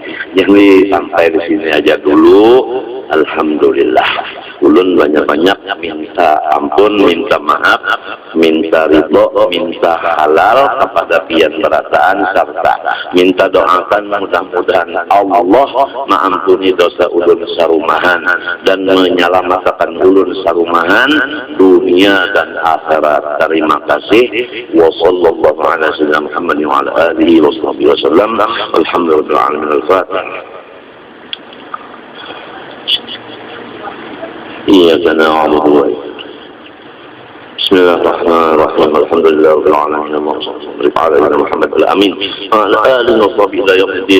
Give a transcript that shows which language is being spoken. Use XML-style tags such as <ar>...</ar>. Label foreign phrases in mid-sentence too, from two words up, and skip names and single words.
<bjn>Jadi sampai di sini aja dulu. Alhamdulillah, ulun banyak-banyak minta ampun, minta maaf, minta ridho, minta halal kepada pian berataan, serta minta doakan mudah-mudahan Allah mengampuni dosa ulun sarumahan dan menyelamatkan ulun sarumahan dunia dan akhirat. Terima kasih.</bjn> <ar>وصلى الله على سيدنا محمد وعلى آله وسلم. Alhamdulillah. Al-Fatihah. إياك نعبد وإياك. بسم الله الرحمن الرحيم. الحمد لله رب العالمين وصلى على محمد الأمين وعلى آله وصحبه إلى يوم الدين.</ar>